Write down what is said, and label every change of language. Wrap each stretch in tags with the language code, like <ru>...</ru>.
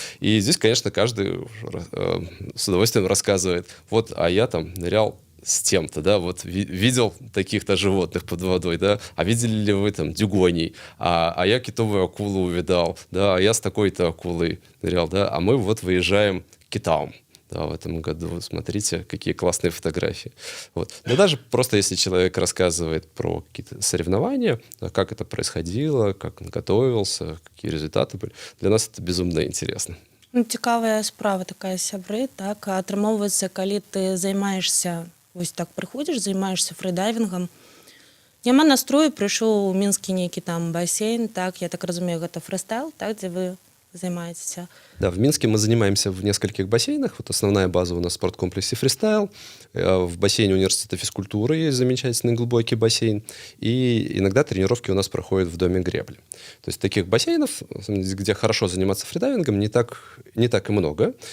<ru>И здесь, конечно, каждый с удовольствием рассказывает, вот, а я там нырял с тем-то, да, вот видел таких-то животных под водой, да, а видели ли вы там дюгоний, а я китовую акулу увидал, да, а я с такой-то акулой нырял, да, а мы вот выезжаем к китам. Да, в этом году. Смотрите, какие классные фотографии. Вот. Да даже просто если человек рассказывает про какие-то соревнования, как это происходило, как он готовился, какие результаты были, для нас это безумно интересно.</ru> <be>Ну, цікавая справа такая, сябры, так, атрымоўваецца, калі ты займаешься, вось так прыходзіш, займаешься фридайвингом, няма настрою, прыйшоў у мінскі нейкі там бассейн, так, я так разумею, гэта фрыстайл, так, дзе вы занимаетесь?</be> <ru>Да, в Минске мы занимаемся в нескольких бассейнах. Вот основная база у нас в спорткомплексе «Фристайл». В бассейне университета физкультуры есть замечательный глубокий бассейн. И иногда тренировки у нас проходят в доме гребли. То есть таких бассейнов, где хорошо заниматься фридайвингом, не так и много.</ru>